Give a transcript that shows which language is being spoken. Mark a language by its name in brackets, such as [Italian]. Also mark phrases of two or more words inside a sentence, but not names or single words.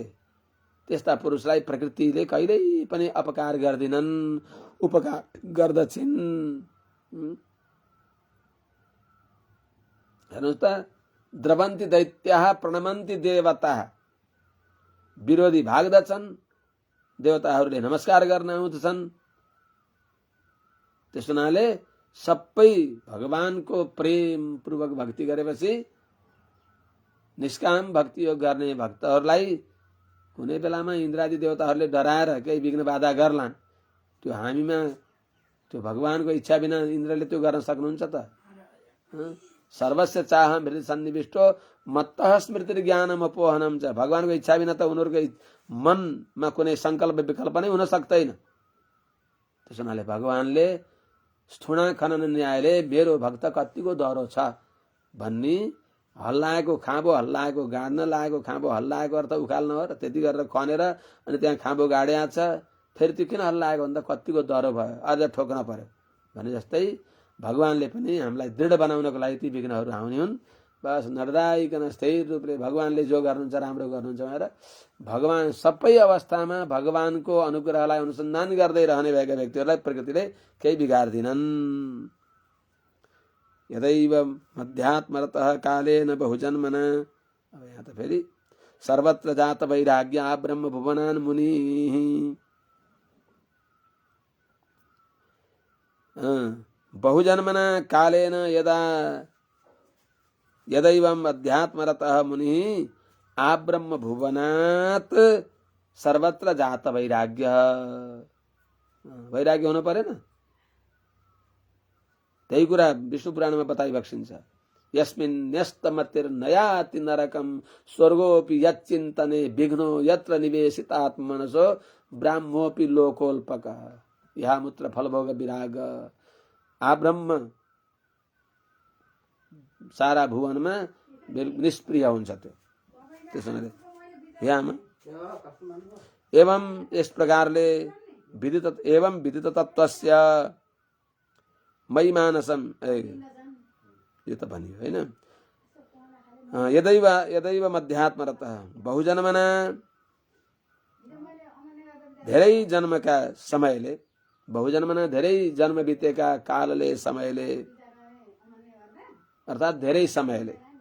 [Nepali] त्यस्ता पुरुषलाई प्रकृतिले कहिल्यै पनि अपकार गर्दिनन्, उपकार गर्दछिन्। हेर्नुहोस् त, [Sanskrit] द्रवन्ति दैत्याः प्रणमन्ति देवताः, [Nepali] विरोधी भाग्दछन्, देवताहरूले नमस्कार गर्न आउँदछन्। त्यस हुनाले सबै भगवानको प्रेम पूर्वक भक्ति गरेपछि निष्काम भक्ति योग गर्ने भक्तहरूलाई कुनै बेलामा इन्द्रादि देवताहरूले डराएर केही विघ्न बाधा गर्लान्, त्यो हामीमा त्यो भगवानको इच्छा बिना इन्द्रले त्यो गर्न सक्नुहुन्छ त? [Sanskrit] सर्वस्य चाह मृति सन्निविष्टो मत्तः स्मृति ज्ञानम अपोहनम छ। [Nepali] भगवानको इच्छा बिना त उनीहरूको मनमा कुनै संकल्प विकल्प नै हुन सक्दैन। त्यसो हुनाले भगवानले [Sanskrit] स्थूणा खनन [Nepali] न्यायले मेरो भक्त कतिको डह्रो छ भन्ने हल्लाएको खाँबो, हल्लाएको गाड्न लागेको खाँबो, हल्लाएको अर्थ उखाल्न हो र त्यति गरेर खनेर अनि त्यहाँ खाँबो गाड्या छ, फेरि त्यो किन हल्लाएको भन्दा कतिको डह्रो भयो, अझ ठोक्न पर्यो भने जस्तै भगवानले पनि हामीलाई दृढ बनाउनको लागि ती विघ्नहरू आउने हुन्। बस नडराइकन स्थिर रूपले भगवानले जो गर्नुहुन्छ राम्रो गर्नुहुन्छ भनेर भगवान सबै अवस्थामा भगवानको अनुग्रहलाई अनुसन्धान गर्दै रहने भएका व्यक्तिहरूलाई प्रकृतिले केही बिगार्दिनन्। [Sanskrit] यदैव मध्यात्मरतः कालेन बहुजन्मना। [Nepali] अब यहाँ त फेरि [Sanskrit] सर्वत्र जात वैराग्य ब्रह्म भुवनान् मुनि। बहुजन्मना कालेन यदा यदैवम् अध्यात्मरतः मुनि आब्रह्म भुवनात् सर्वत्र जात वैराग्य। [Nepali] वैराग्य हुनु परेन? त्यही कुरा विष्णु पुराणमा बताइ बक्सिन्छ। [Sanskrit] यस्मिन्न्यस्तमतिर्नयाति नरकं स्वर्गोऽपि यच्चिन्तने विघ्नो यत्र निवेशितात्मनसो ब्राह्मोऽपि लोकोल्पकः। [Nepali] यहाँ मूत्र फलभोग विराग आब्रह्म सारा भुवनमा निष्प्रिय हुन्छ त्यो। त्यसैले यहाँ एवं यस प्रकारले [Sanskrit] विदित तत्त्वस्य मयि मानसम [Nepali] यो त भनियो हैन। [Sanskrit] यदैव मध्यात्मरतः बहुजन्मना [Nepali] धेरै जन्मका समयले, बहुजन्मना धेरै जन्म बितेका कालले समयले अर्थात धेरै समयले,